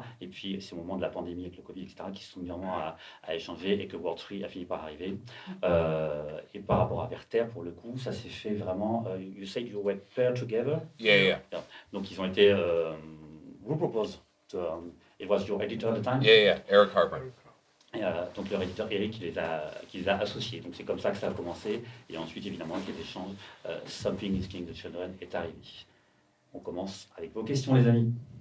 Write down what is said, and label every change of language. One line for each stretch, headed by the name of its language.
French: Et puis c'est au moment de la pandémie avec le Covid, etc., qui se sont mis vraiment à échanger et que World Tree a fini par arriver. Et par rapport à Werther, pour le coup, ça s'est fait vraiment.
English: You said you were paired together? Yeah.
French: Donc ils ont été.
English: Who proposed to, it was your editor at the time? Yeah. Eric Harper.
French: Donc leur éditeur Eric qui les a associés. Donc c'est comme ça que ça a commencé. Et ensuite, évidemment, avec les échanges, Something is Killing the Children est arrivé. On commence avec vos questions, les amis.